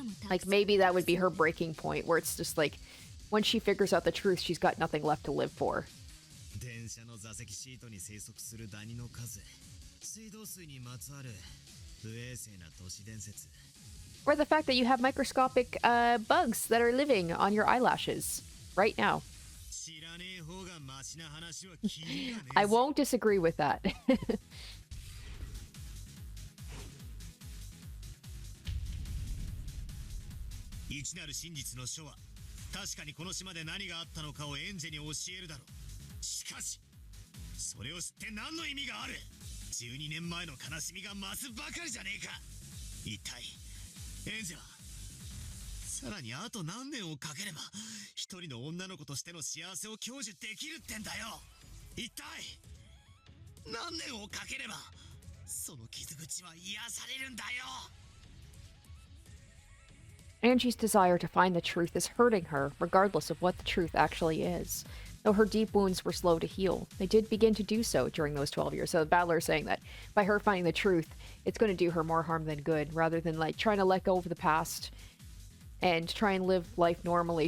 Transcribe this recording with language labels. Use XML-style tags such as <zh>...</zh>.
<en>Like, maybe that would be her breaking point, where it's just like, when she figures out the truth, she's got nothing left to live for.</en> <ja>電車の座席シートに生息するダニの数、水道水にまつわる不衛生な都市伝説。</ja> <en>Or the fact that you have microscopic bugs that are living on your eyelashes right now.</en> <ja>知らねえ方がマシな話は聞いたね。</ja> <en>I won't disagree with that.</en> <ja>一なる真実の書は確かにこの島で何があったのかをエンジェに教えるだろう。しかしそれを知って何の意味がある。12年前の悲しみが増すばかりじゃねえか。一体エンジェはさらにあと何年をかければ一人の女の子としての幸せを享受できるってんだよ。一体何年をかければその傷口は癒されるんだよ。</ja> <en>Angie's desire to find the truth is hurting her, regardless of what the truth actually is. Though her deep wounds were slow to heal, they did begin to do so during those 12 years. So the Battler is saying that by her finding the truth, it's going to do her more harm than good, rather than like trying to let go of the past and try and live life normally.</en>